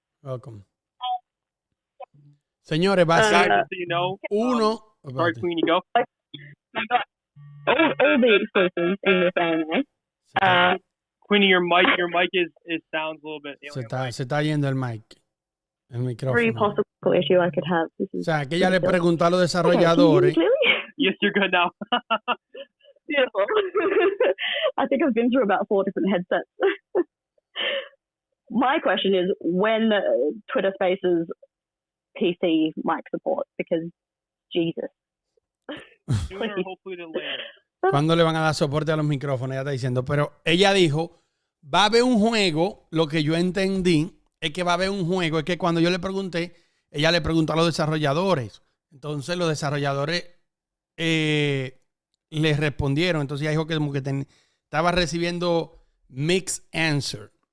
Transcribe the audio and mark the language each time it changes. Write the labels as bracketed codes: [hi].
[en] Welcome. [es] Señores, va a ser [en] so you know, [es] uno... [en] sorry, Queen, you go. All the exclusives in this AMA. Queenie, your mic is sounds a little bit alien. [es] Se está yendo el mic. El micrófono. [en] Every possible issue I could have. [es] O sea, que ella le preguntó a los desarrolladores. [en] Yes, you're good now. Beautiful. I think I've been through about 4 different headsets. My question is when Twitter Spaces PC mic support, because Jesus. Sooner, hopefully than later. [es] ¿Cuándo le van a dar soporte a los micrófonos? Ella está diciendo, pero ella dijo, va a haber un juego, lo que yo entendí es que va a haber un juego, es que cuando yo le pregunté, ella le preguntó a los desarrolladores, entonces los desarrolladores le respondieron, entonces ella dijo que como que estaba recibiendo [en] mixed answer.